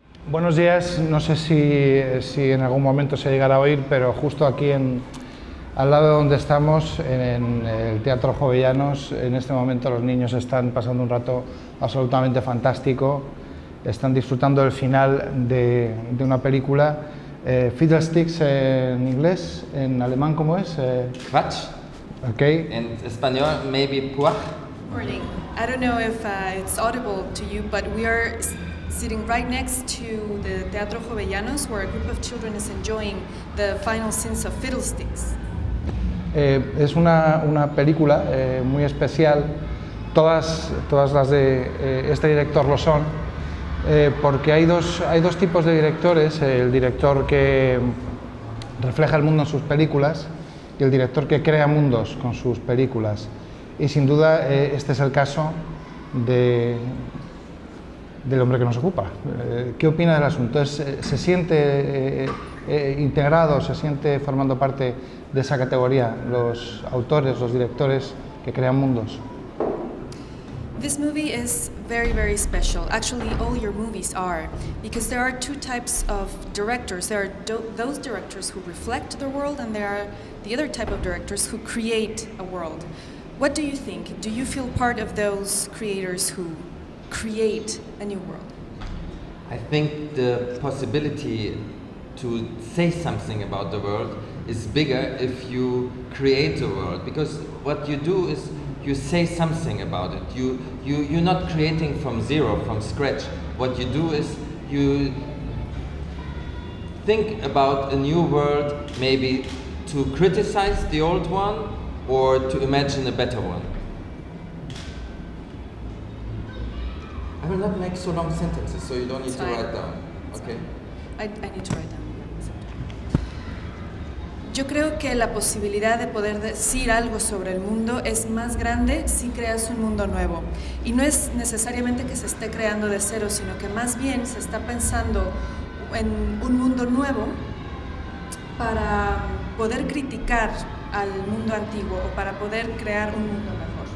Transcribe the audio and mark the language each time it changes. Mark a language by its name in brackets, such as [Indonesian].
[Spanish] Buenos días, no sé si en algún momento se llegará a oír, pero justo aquí al lado de donde estamos, en el Teatro Jovellanos, en este momento los niños están pasando un rato absolutamente fantástico, están disfrutando del final de una película, Fiddlesticks en inglés, en alemán ¿cómo es? [German] Quatsch. [English] Okay. [Spanish] En español, maybe puach. [English] Morning. I don't know if it's audible to you, but we are sitting right next to the Teatro Jovellanos, where a group of children is enjoying the final scenes of Fiddlesticks. [Spanish] Es una película muy especial, todas las de este director lo son, porque hay dos tipos de directores, el director que refleja el mundo en sus películas y el director que crea mundos con sus películas. Y sin duda este es el caso del hombre que nos ocupa. ¿Qué opina del asunto? ¿Se siente integrado, se siente formando parte de esa categoría, los autores, los directores que crean mundos? [English] This movie is very, very special. Actually, all your movies are, because there are two types of directors. There are those directors who reflect the world, and there are the other type of directors who create a world. What do you think? Do you feel part of those creators who create a new world? I think the possibility to say something about the world is bigger if you create a world, because what you do is you say something about it. You're not creating from zero, from scratch. What you do is you think about a new world, maybe to criticize the old one or to imagine a better one. I will not make so long sentences, so you don't need to write down. Okay? I need to write down. [Spanish] Yo creo que la posibilidad de poder decir algo sobre el mundo es más grande si creas un mundo nuevo. Y no es necesariamente que se esté creando de cero, sino que más bien se está pensando en un mundo nuevo para poder criticar al mundo antiguo o para poder crear un mundo mejor.